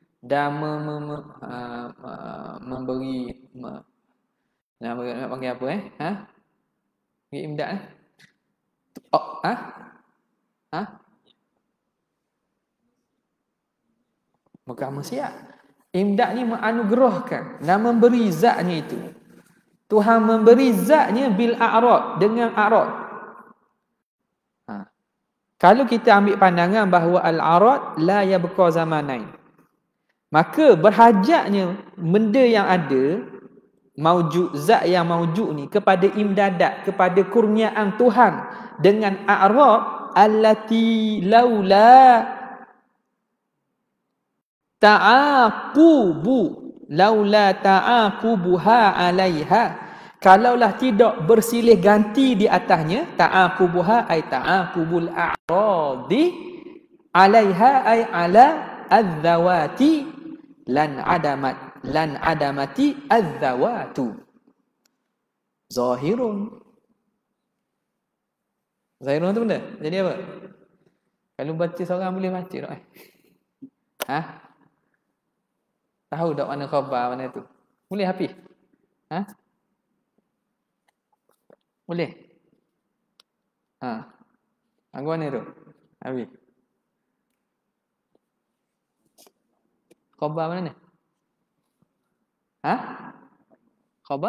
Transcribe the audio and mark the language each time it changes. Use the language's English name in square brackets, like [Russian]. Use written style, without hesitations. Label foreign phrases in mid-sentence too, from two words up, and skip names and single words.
[Malay] dan memberi nak panggil apa bagi imdad bukan maksiat. Imdad ni menganugerahkan dan memberi zatnya itu. Tuhan memberi zatnya [Arabic] بالأعراض, [Malay] dengan a'rad. Kalau kita ambil pandangan bahawa [Arabic] الأعراض لا يبقى زمانين, [Malay] maka berhajatnya benda yang ada, maujud, zat yang maujud ni kepada imdadat, kepada kurniaan Tuhan dengan [Arabic] الأعراض التي لولا تعاقبها عليها, [Malay] kalaulah tidak bersilih ganti di atasnya, [Arabic] تعاقبها أي تعاقب الأعراض عليها أي على الذوات لانعدمت الذوات ظاهر [Malay] tu benda jadi apa? Kalau baca seorang boleh baca tak? Tahu tak mana khabar mana tu? Boleh Hafiz? Boleh? Aku mana tu? Hafiz? Khabar mana ni? Khabar?